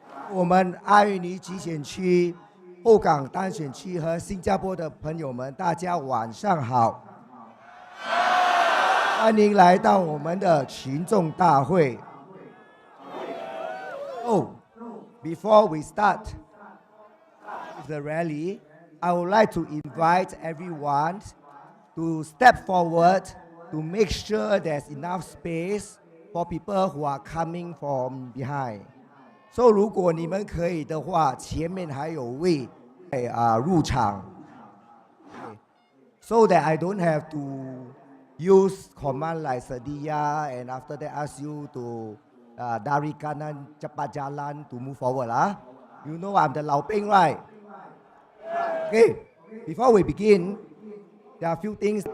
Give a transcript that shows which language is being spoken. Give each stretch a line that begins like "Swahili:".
Chinese: 我们阿育尼集选区、后港单选区和新加坡的朋友们，大家晚上好。欢迎来到我们的群众大会。
English: Oh, before we start the rally, I would like to invite everyone to step forward to make sure there's enough space for people who are coming from behind.
Chinese: So 如果你们可以的话，前面还有位入场。
English: So that I don't have to use command like
Malay: sedia
English: and after that ask you to
Malay: dari kanan cepat jalan
English: to move forward lah. You know I'm the Lao Ping, right? Okay, before we begin, there are a few things.